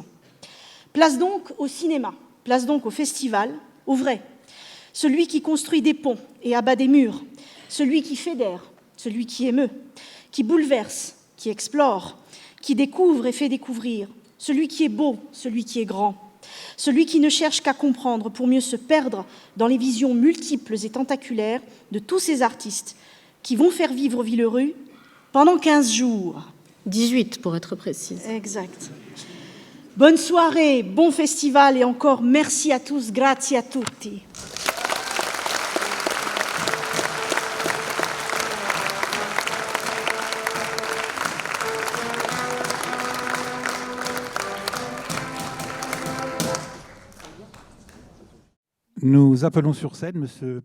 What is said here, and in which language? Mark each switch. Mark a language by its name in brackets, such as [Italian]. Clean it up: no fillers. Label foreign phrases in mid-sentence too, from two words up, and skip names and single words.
[French] Place donc au cinéma, place donc au festival, au vrai, celui qui construit des ponts et abat des murs, celui qui fédère, celui qui émeut, qui bouleverse, qui explore, qui découvre et fait découvrir, celui qui est beau, celui qui est grand, celui qui ne cherche qu'à comprendre pour mieux se perdre dans les visions multiples et tentaculaires de tous ces artistes qui vont faire vivre Villerue pendant 15 jours. 18 pour être précise. Exact. Bonne soirée, bon festival et encore merci à tous, [Italian] grazie a tutti. [French] Nous appelons sur scène M.